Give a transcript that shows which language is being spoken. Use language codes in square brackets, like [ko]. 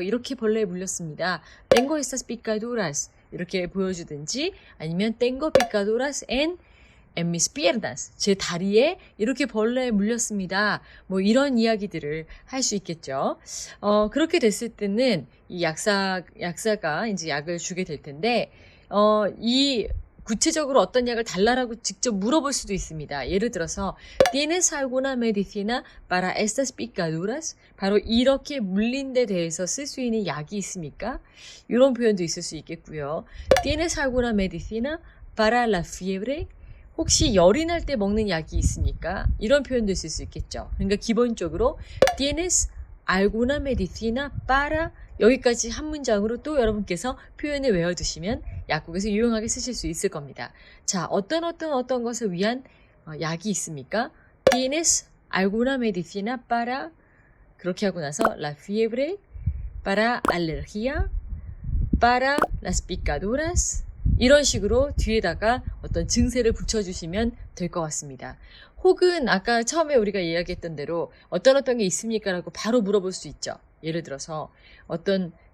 [ko] 이렇게 벌레에 물렸습니다. [es] tengo estas picaduras [ko] 이렇게 보여주든지, 아니면 [es] tengo picaduras en mis piernas, [ko] 제 다리에 이렇게 벌레에 물렸습니다. 뭐 이런 이야기들을 할 수 있겠죠. 그렇게 됐을 때는 이 약사가 이제 약을 주게 될 텐데, 이 구체적으로 어떤 약을 달라라고 직접 물어볼 수도 있습니다. 예를 들어서 [es] ¿Tienes alguna medicina para estas picaduras? [ko] 바로 이렇게 물린 데 대해서 쓸 수 있는 약이 있습니까? 이런 표현도 있을 수 있겠고요. [es] ¿Tienes alguna medicina para la fiebre? [ko] 혹시 열이 날 때 먹는 약이 있습니까? 이런 표현도 있을 수 있겠죠. 그러니까 기본적으로 [es] ¿Tienes alguna medicina para? [ko] 여기까지 한 문장으로 또 여러분께서 표현을 외워두시면 약국에서 유용하게 쓰실 수 있을 겁니다. 자, 어떤 것을 위한 약이 있습니까? [es] ¿Tienes alguna medicina para? [ko] 그렇게 하고 나서 [es] la fiebre, para alergia, para las picaduras, [ko] 이런 식으로 뒤에다가 어떤 증세를 붙여주시면 될 것 같습니다. 혹은 아까 처음에 우리가 이야기했던 대로 어떤 게 있습니까? 라고 바로 물어볼 수 있죠. 예를 들어서 어떤